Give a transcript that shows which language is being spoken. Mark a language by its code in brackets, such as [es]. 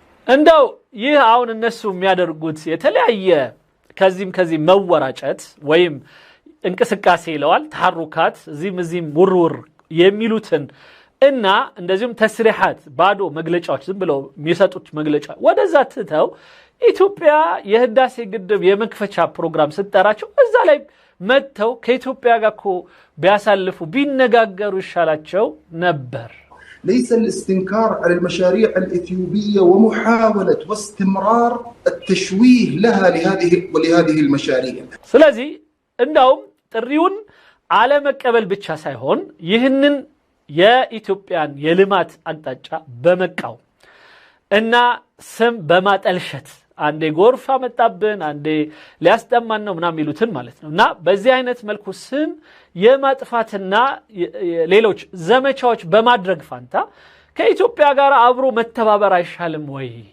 [am] እንደው ይህ አሁን እነሱ የሚያደርጉት የተለያየ ከዚህም መወራጨት ወይም እንቅስቃሴ ይለዋል ተሐሩካት እዚህም ውርውር የሚሉትን እና እንደዚሁም ተስሪሐት ባዶ መግለጫዎች ዝም ብለው የሚሰጡት መግለጫ ወደዛ ትተው ኢትዮጵያ የህዳሴ ግድብ የመክፈቻ ፕሮግራም ስትጠራቸው እዛ ላይ መተው ከኢትዮጵያ ጋር ቢያሳልፉ ቢነጋገሩ ይሻላቸው ነበር [ar] ليس الاستنكار على المشاريع الإثيوبية ومحاولة واستمرار التشويه لها ولهذه المشاريع [am] ስለዚህ እንደውም ጥሪውን [ar] على [am] መቀበል ብቻ ሳይሆን ይህንን የኢትዮጵያን የልማት አቅጣጫ በመቃው እና ስም በማጠልሸት አንዴ ጎርፍ አመጣብን አንዴ ሊያስጠማን ነው ምናምን ይሉትን ማለት ነውና በዚህ አይነት መልኩ ስም የማጥፋትና ሌሎች ዘመቻዎች በማድረግ ፋንታ ከኢትዮጵያ ጋር አብሮ መተባበር አይሻልም ወይ